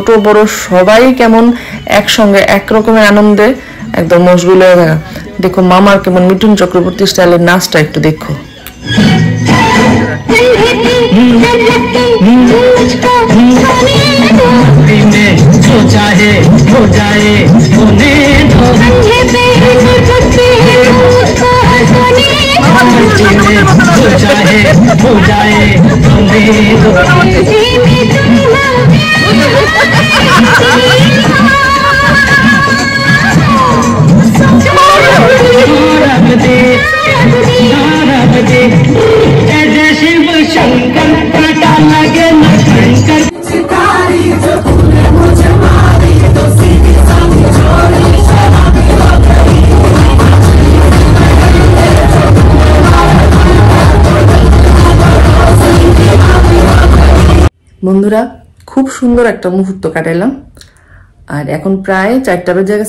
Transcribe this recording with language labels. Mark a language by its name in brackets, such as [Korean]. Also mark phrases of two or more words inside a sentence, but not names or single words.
[Bangla] বড় সবাই কেমন একসঙ্গে একরকমের আনন্দে একদম মশগুল হয়ে থাকা দেখো মামার কেমন মিঠুন চক্রবর্তী স্টাইলের নাচটা একটু দেখো [Hindi] जो चाहे हो जाए जो चाहे हो जाए शिव शंकर काटा लगे न शंकर [Bangla] বন্ধুরা খুব সুন্দর একটা মুহূর্ত কাটাইলাম আর এখন প্রায় 4টা বেজে গেছে